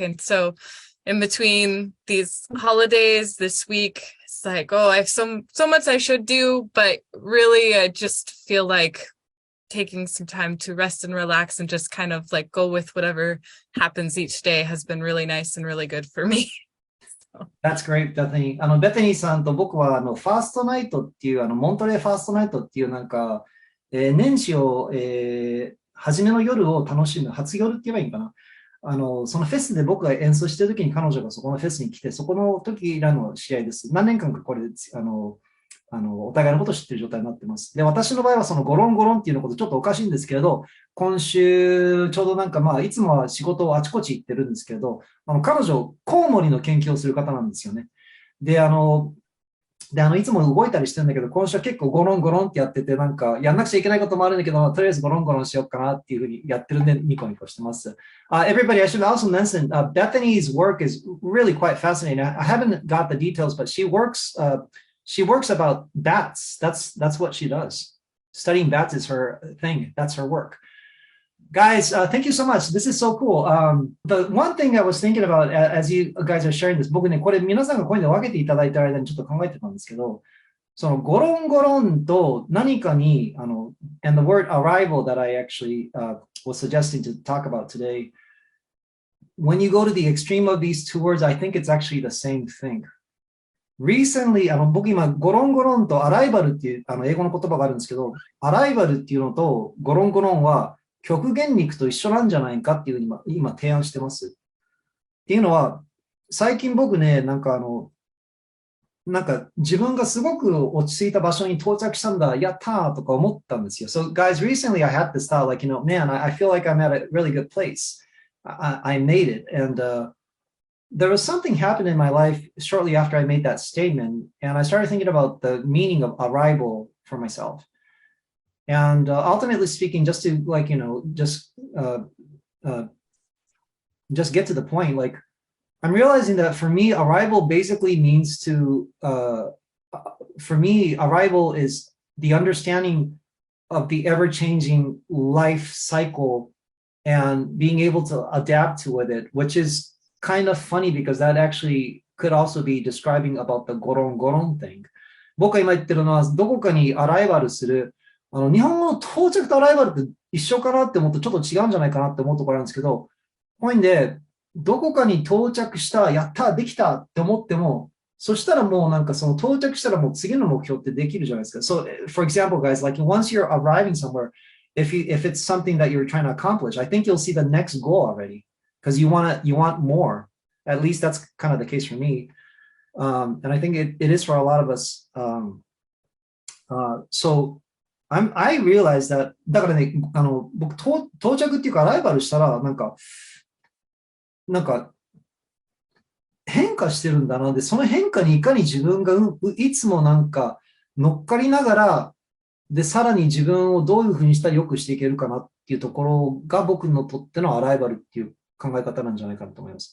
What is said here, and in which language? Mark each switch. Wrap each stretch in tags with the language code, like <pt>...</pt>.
<en>And so in between these holidays this week, it's like, oh, I have so much I should do, but really I just feel like taking some time to rest and relax and just kind of like go with whatever happens each day has been really nice and really good for me. That's great, Bethany.</en> <ja>ベテニーさんと僕はファーストナイトっていうモントレーファーストナイトっていうなんか年始を、初めの夜を楽しむ、初夜って言えばいいのかな。そのフェスで僕が演奏してる時に彼女がそこのフェスに来て、そこの時らの試合です。何年間かこれで、お互いのことを知っている状態になってます。で、私の場合はそのゴロンゴロンっていうのことちょっとおかしいんですけれど、今週ちょうどなんかいつもは仕事をあちこち行ってるんですけれど、彼女、コウモリの研究をする方なんですよね。で、いつも動いたりしてるんだけど、今週は結構ゴロンゴロンってやってて、なんかやんなくちゃいけないこともあるんだけど、とりあえずゴロンゴロンしようかなっていうふうにやってるんで、ニコニコしてます。</ja> <en>Everybody, I should also mention, Bethany's work is really quite fascinating. I haven't got the details, but she works about bats. That's what she does. Studying bats is her thing. That's her work.Guys, thank you so much. This is so cool. The one thing I was thinking about as you guys are sharing this,</en> <ja>僕ね、これ皆さんがこういうの分けていただいた間にちょっと考えてたんですけど、そのゴロンゴロンと何かに、</ja> <en>and the word arrival that I actually was suggesting to talk about today, when you go to the extreme of these two words, I think it's actually the same thing.Recently,</en> <ja>僕今、ゴロンゴロンとアライバルっていう英語の言葉があるんですけど、アライバルっていうのとゴロンゴロンは極限肉と一緒なんじゃないかっていうふうに今提案してます。っていうのは、最近僕ね、なんか自分がすごく落ち着いた場所に到着したんだ、やったーとか思ったんですよ。</ja> <en>So guys, recently I had this thought like, man, I feel like I'm at a really good place. I made it. And、there was something happened in my life shortly after I made that statement, and I started thinking about the meaning of arrival for myself.And ultimately speaking, just to just get to the point, like I'm realizing that for me, arrival basically means for me, arrival is the understanding of the ever-changing life cycle and being able to adapt to it, which is kind of funny because that actually could also be describing about the goron goron thing.</en> <ja>僕が今言ってるのは、どこかにアライバルする日本語の到着とアライバルって一緒かなって思うとちょっと違うんじゃないかなって思うところなんですけど、こういうんで、どこかに到着した、やった、できたって思っても、そしたらもうなんかその到着したらもう次の目標ってできるじゃないですか。</ja> <en>So, for example, guys, like once you're arriving somewhere, if it's something that you're trying to accomplish, I think you'll see the next goal already. because you want more. At least that's kind of the case for me. And I think it is for a lot of us. So I realized that</en> <ja>だからね、僕到着っていうかアライバルしたらなんか変化してるんだな。で、その変化にいかに自分がいつもなんか乗っかりながら、で、さらに自分をどういうふうにしたら良くしていけるかなっていうところが僕のとってのアライバルっていう考え方なんじゃないかなと思います。</ja>